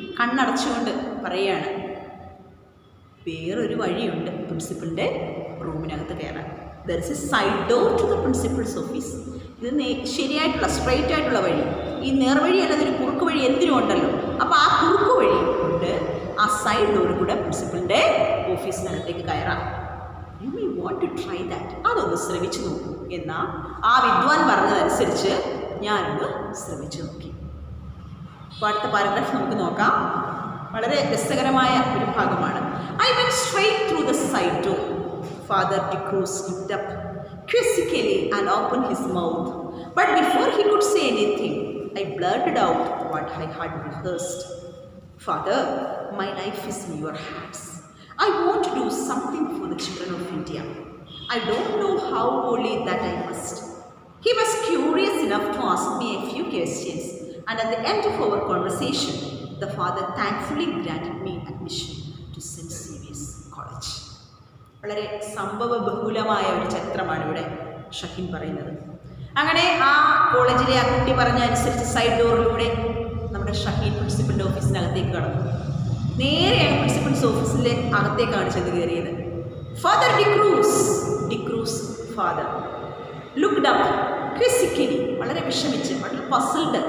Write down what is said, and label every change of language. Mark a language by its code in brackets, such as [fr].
[ml] കണ്ണടച്ചുകൊണ്ട് പറയുകയാണ്, വേറൊരു വഴിയുണ്ട് പ്രിൻസിപ്പലിൻ്റെ റൂമിനകത്ത് കയറാൻ. [en] There is a side door to the principal's office. [ml] ഇത് ശരിയായിട്ടുള്ള സ്ട്രൈറ്റ് ആയിട്ടുള്ള വഴി. ഈ നേർവഴി അല്ലാതെ ഒരു കുറുക്ക് വഴി എന്തിനും ഉണ്ടല്ലോ. അപ്പോൾ ആ കുറുക്ക് വഴി കൊണ്ട് ആ സൈഡ് ഡോറിൽ കൂടെ പ്രിൻസിപ്പലിൻ്റെ ഓഫീസിനകത്തേക്ക് കയറാം. [en] You may want to try that. [ml] അതൊന്ന് ശ്രമിച്ചു നോക്കൂ എന്നാ ആ വിദ്വാൻ പറഞ്ഞതനുസരിച്ച് ഞാനൊന്ന് ശ്രമിച്ചു നോക്കി. അപ്പോൾ അടുത്ത പാരഗ്രാഫ് നമുക്ക് നോക്കാം. വളരെ രസകരമായ ഒരു ഭാഗമാണ്. [en] straight through the side door. Father de Cruz looked up quizzically and opened his mouth. But before he could say anything, I blurted out what I had rehearsed. Father, my life is in your hands. I want to do something for the children of India. I don't know how only that I must. He was curious enough to ask me a few questions, and at the end of our conversation, the father thankfully granted me admission to St. Xavier's College. [ml] വളരെ സംഭവബഹുലമായ ഒരു ചരിത്രമാണ് ഇവിടെ ഷഹീൻ പറയുന്നത്. അങ്ങനെ ആ കോളേജിലെ ആ കുട്ടി പറഞ്ഞ അനുസരിച്ച് സൈഡ് ഡോറിലൂടെ നമ്മുടെ ഷഹീൻ പ്രിൻസിപ്പലിൻ്റെ ഓഫീസിനകത്തേക്ക് കടന്നു. നേരെയാണ് പ്രിൻസിപ്പൽസ് ഓഫീസിൻ്റെ അകത്തേക്കാണ് ചെന്ന് കയറിയത്. Father D'Cruz [en] father looked up quizzically, [ml] വളരെ വിഷമിച്ച്, വളരെ പസിൽഡ്.